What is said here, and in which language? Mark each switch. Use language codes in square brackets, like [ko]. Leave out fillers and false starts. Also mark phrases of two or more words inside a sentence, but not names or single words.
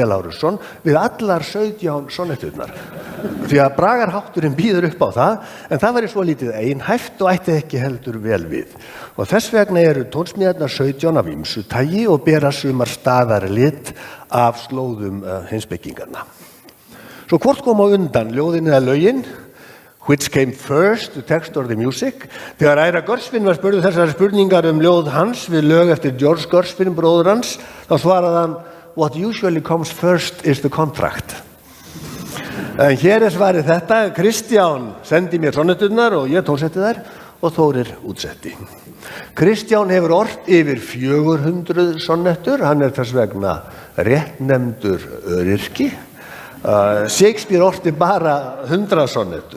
[is] Lárusson við allar 17 sonnetturnar, því að bragarhátturinn býður upp á það, en það væri svo lítið einhæft og ætti ekki heldur vel við. Og þess vegna eru tónsmíðarnar 17 af ýmsu tagi og bera sumar staðarlit af slóðum heimspekinganna. Svo hvort kom á undan, ljóðin eða lögin? [en] Which came first, the text or the music? [is] Þegar Æra Görsvin var spurður þessar spurningar ljóð hans við lög eftir George Görsvin, bróður hans, þá svaraði hann, [en] what usually comes first is the contract. [is] En hér svarið þetta, Kristján sendi mér sonnetturnar og ég tónsetti þær og Þórir útsetti. Kristján hefur ort yfir 400 sonnettur, hann þess vegna réttnefndur öryrki. Shakespeare orti bara 100 sonnettur.